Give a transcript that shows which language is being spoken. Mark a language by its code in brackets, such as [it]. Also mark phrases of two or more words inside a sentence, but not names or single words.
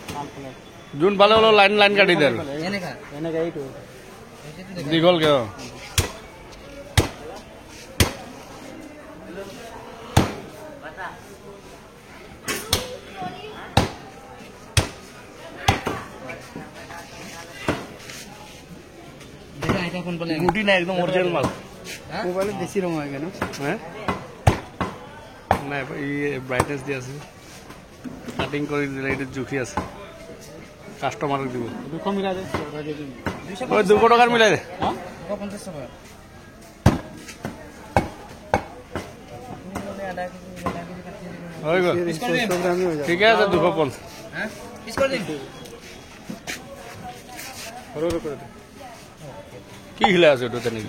[as] যোন ভালো হলো লাইন লাইন কাটি দে দীঘল কে গুটি না একদম অরিজিনাল মাল [bn] মোবাইলে বেশি রং হয় কেন [as] হ্যাঁ না এই ব্রাইটনেস দিয়ে আছে কাটিং করে দিলে এটা জুখি আছে কাস্টমারক দিব 200 মিলাই দে ওই 200 টাকার মিলাই দে হ্যাঁ 250 টাকা হই গো ঠিক আছে 250 [bn] হ্যাঁ পিস করে দিন [as] হরো করে দে কি হিলা আছে ওটা নাকি